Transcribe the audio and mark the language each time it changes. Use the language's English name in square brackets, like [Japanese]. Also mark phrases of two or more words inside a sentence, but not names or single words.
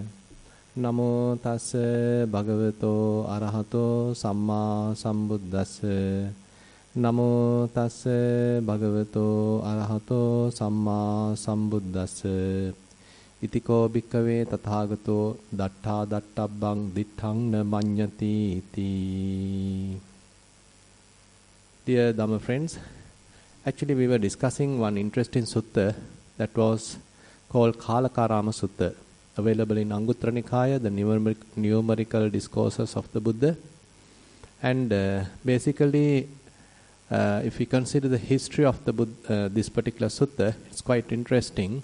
[Pali] Namo tassa bhagavato arahato samma sambuddhassa. Namo tassa bhagavato arahato samma sambuddhassa. Itiko bhikkave tathagato datta dattabbang ditthang na manyati iti. [English] Dear Dhamma friends, actually we were discussing one interesting sutta that was called Kalakarama Sutta, available in Anguttara Nikaya, the numerical discourses of the Buddha. And basically, if we consider the history of the Buddha, this particular sutta, it's quite interesting.